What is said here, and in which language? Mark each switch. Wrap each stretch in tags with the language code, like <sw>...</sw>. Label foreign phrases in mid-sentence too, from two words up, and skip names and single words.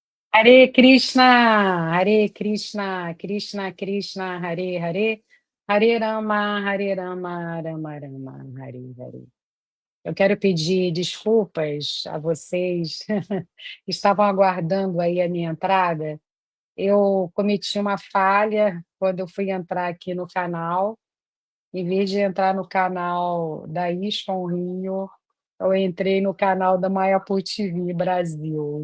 <sa>हरे कृष्ण हरे कृष्ण कृष्ण कृष्ण हरे हरे हरे राम राम राम हरे हरे.</sa> <pt>Eu quero pedir desculpas a vocês que estavam aguardando aí a minha entrada. Eu cometi uma falha quando eu fui entrar aqui no canal. Em vez de entrar no canal da Iscom Rio, eu entrei no canal da Mayapur TV Brasil.</pt>